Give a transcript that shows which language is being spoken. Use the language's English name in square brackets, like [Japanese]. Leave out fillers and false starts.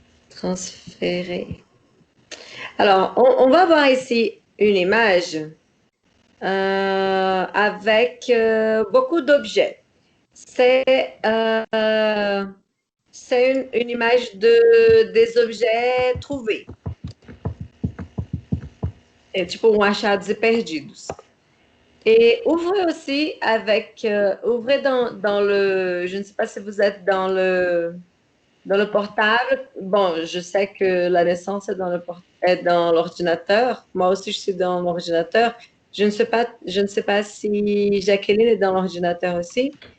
[French] Transférer. Alors, on va voir ici une image avec beaucoup d'objets. C'est une image des objets trouvés. [Portuguese] É tipo achados e perdidos. [French] Et ouvrez aussi avec, ouvrez dans le, je ne sais pas si vous êtes dans le portable. Bon, je sais que la naissance est dans l'ordinateur. Moi aussi, je suis dans l'ordinateur. Je ne sais pas si Jacqueline est dans l'ordinateur aussi.